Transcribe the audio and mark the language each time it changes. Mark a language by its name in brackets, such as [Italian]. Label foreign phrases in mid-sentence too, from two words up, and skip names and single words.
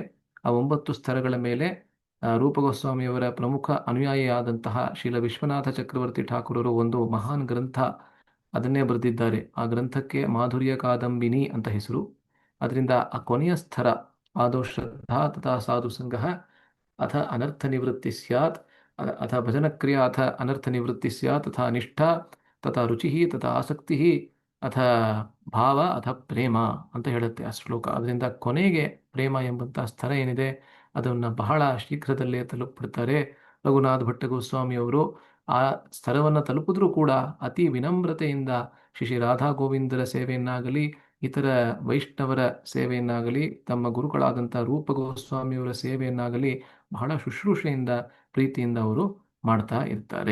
[Kannada] ಆ 9 ಸ್ತರಗಳ ಮೇಲೆ ರೂಪಗೋಸ್ವಾಮಿಯವರ ಪ್ರಮುಖ ಅನುಯಾಯಿಯಾದಂತಹ ಶ್ರೀಲ ವಿಶ್ವನಾಥ ಚಕ್ರವರ್ತಿ ಠಾಕೂರರು ಒಂದು ಮಹಾನ್ ಗ್ರಂಥ ಅದನ್ನೇ ಬರೆದಿದ್ದಾರೆ. ಆ ಗ್ರಂಥಕ್ಕೆ ಮಾಧುರ್ಯ ಕಾದಂಬಿನಿ ಅಂತ ಹೆಸರು. ಅದರಿಂದ ಆ ಕೊನೆಯ ಸ್ಥರ [Sanskrit] ಆದೌ ಶ್ರದ್ಧಾ ತಥಾ ಸಾಧು ಸಂಗಃ ಅಥ ಅನರ್ಥ ನಿವೃತ್ತಿ ಸ್ಯಾತ್, ಅಥ ಭಜನಕ್ರಿಯಾ ಅಥ ಅನರ್ಥ ನಿವೃತ್ತಿ ಸ್ಯಾತ್, ತಥಾ ನಿಷ್ಠಾ ತಥಾ ರುಚಿ ತಥಾ ಆಸಕ್ತಿ ಅಥ ಭಾವ ಅಥ ಪ್ರೇಮ [Kannada] ಅಂತ ಹೇಳುತ್ತೆ ಆ ಶ್ಲೋಕ. ಅದರಿಂದ ಕೊನೆಗೆ ಪ್ರೇಮ ಎಂಬಂತಹ ಸ್ಥಳ ಏನಿದೆ ಅದನ್ನು ಬಹಳ ಶೀಘ್ರದಲ್ಲೇ ತಲುಪಿಬಿಡ್ತಾರೆ ರಘುನಾಥ ಭಟ್ಟ ಗೋಸ್ವಾಮಿಯವರು. ಆ ಸ್ಥಳವನ್ನು ತಲುಪಿದ್ರೂ ಕೂಡ ಅತಿ ವಿನಮ್ರತೆಯಿಂದ ಶ್ರೀ ರಾಧಾ ಗೋವಿಂದರ ಸೇವೆಯನ್ನಾಗಲಿ ಇತರ ವೈಷ್ಣವರ ಸೇವೆಯನ್ನಾಗಲಿ ತಮ್ಮ ಗುರುಗಳಾದಂಥ ರೂಪ ಗೋಸ್ವಾಮಿಯವರ ಸೇವೆಯನ್ನಾಗಲಿ ಬಹಳ ಶುಶ್ರೂಷೆಯಿಂದ ಪ್ರೀತಿಯಿಂದ ಅವರು ಮಾಡ್ತಾ ಇರ್ತಾರೆ.